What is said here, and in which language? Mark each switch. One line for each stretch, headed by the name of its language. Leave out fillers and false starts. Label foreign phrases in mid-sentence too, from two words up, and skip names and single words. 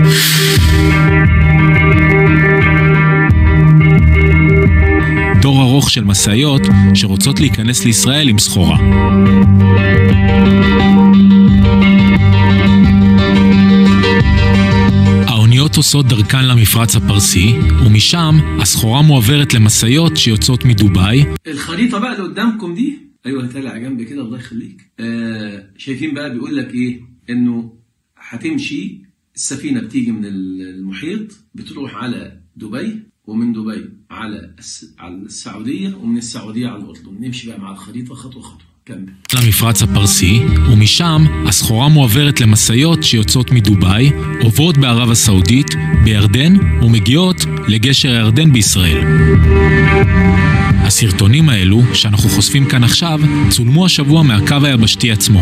Hebrew: תור ארוך של מסעיות שרוצות להיכנס לישראל עם סחורה. האוניות עושות דרכן למפרץ הפרסי, ומשם הסחורה מועברת למסעיות שיוצאות מדובאי.
Arabic: الخريطة بقى اللي قدامكم دي، ايوه هتلاقي على جنب كده الله يخليك. شايفين بقى بيقول لك ايه؟ انه هتمشي السفينة بتيجي من المحيط بتروح على دبي، ومن دبي على السعودية، ومن السعودية على الأردن. نمشي بقى مع الخريطة خطوة خطوة. كمل.
Hebrew: למפרץ הפרסי, ומשם הסחורה מועברת למסעיות שיוצאות מדובאי, עוברות בערב הסעודית, בירדן, ומגיעות לגשר הירדן בישראל. הסרטונים האלו, שאנחנו חושפים כאן עכשיו, צולמו השבוע מהקו היבשתי עצמו.